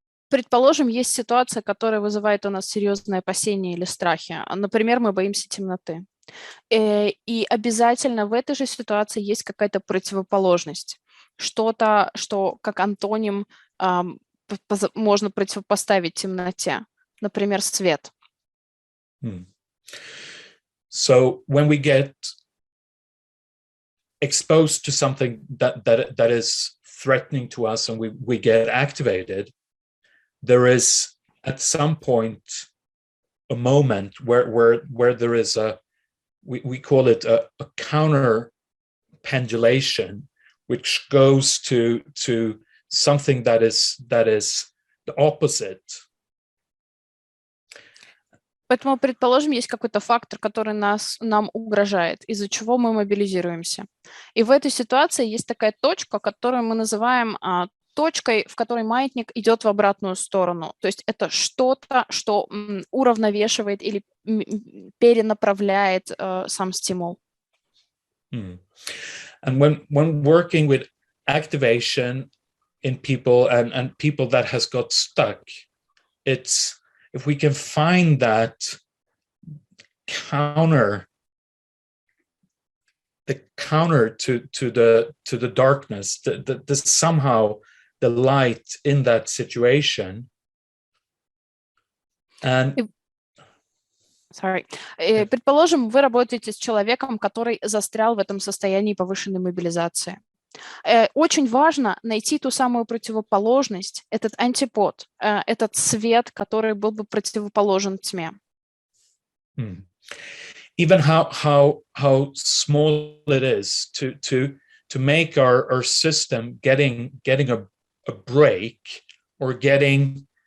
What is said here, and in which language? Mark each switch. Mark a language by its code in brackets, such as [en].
[ru] Предположим, есть ситуация, которая вызывает у нас серьезные опасения или страхи. Например, мы боимся темноты. И обязательно в этой же ситуации есть какая-то противоположность. Что-то, что как антоним можно противопоставить темноте. Например, свет. [en] So when we get exposed to something that is threatening to us, and we get activated, there is at some point a moment where there is we call it a counter pendulation, which goes to something that is the opposite. [ru] Поэтому, предположим, есть какой-то фактор, который нам угрожает, из-за чего мы мобилизируемся. И в этой ситуации есть такая точка, которую мы называем точкой, в которой маятник идет в обратную сторону. То есть это что-то, что уравновешивает или перенаправляет сам стимул. [en] And when working with activation in people and people that has got stuck, it's if we can find that counter to the darkness, the somehow the light in that situation. And [ru] предположим, вы работаете с человеком, который застрял в этом состоянии повышенной мобилизации. Очень важно найти ту самую противоположность, этот антипод, этот свет, который был бы противоположен тьме. [en] Even how small it is to make our system getting a break, or getting